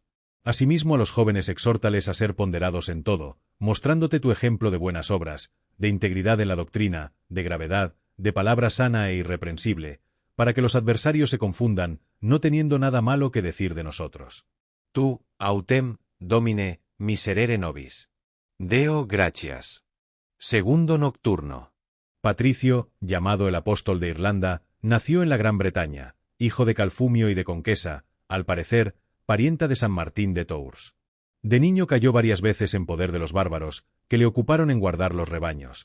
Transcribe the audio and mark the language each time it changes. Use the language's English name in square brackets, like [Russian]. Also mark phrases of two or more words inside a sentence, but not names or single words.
[Spanish] Asimismo a los jóvenes exhórtales a ser ponderados en todo, mostrándote tu ejemplo de buenas obras, de integridad en la doctrina, de gravedad, de palabra sana e irreprensible, para que los adversarios se confundan, no teniendo nada malo que decir de nosotros. [Latin] Tú, autem, domine, miserere nobis. Deo gratias. [Spanish] Segundo nocturno. Patricio, llamado el apóstol de Irlanda, nació en la Gran Bretaña, hijo de Calfumio y de Conquesa, al parecer, parienta de San Martín de Tours. De niño cayó varias veces en poder de los bárbaros, que le ocuparon en guardar los rebaños.